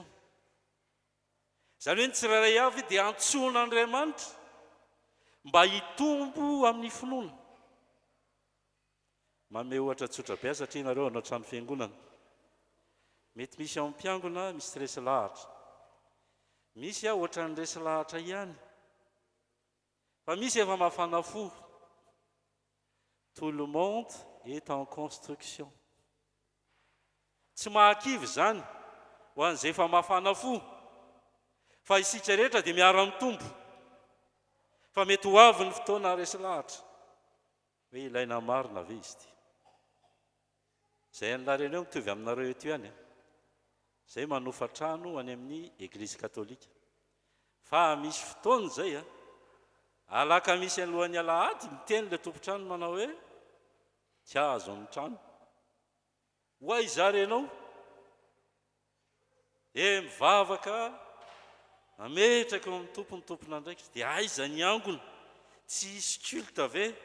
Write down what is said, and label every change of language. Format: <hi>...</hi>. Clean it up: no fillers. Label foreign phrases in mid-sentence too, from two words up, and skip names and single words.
<mg>Zany hoe ny tsiraray avy dia antson'Andriamanitra mba hitombo amin'ny finoana. Manome ohatra tsotra be satria nareo anao trano fiangonana. Mety misy ao amin'ny mpiangona misy resy lahatra. Misy ohatra ny resy lahatra ihany. Fa misy efa mafana fo.</mg> <fr>Tout le monde est en construction.</fr> <mg>Tsy mahakivy zany ho an'izay efa mafana fo. Fa isika rehetra dia miara-mitombo. Fa mety ho avy ny fotoana resy lahatra. hoe ilaina marina ve izy ty zay an'lareny eo mitovy aminareo eto ihany zay manofa trano any amin'ny eglizy katolika fa misy fotoana zay alaka misy alohan'ny alahady miteny le tompotrano manao hoe tsy azo amin'ny trano hoay zarenao mivavaka ametraka eo amin'ny tompona ndraiky dia aiza ny angona tsy isy culte ve</mg>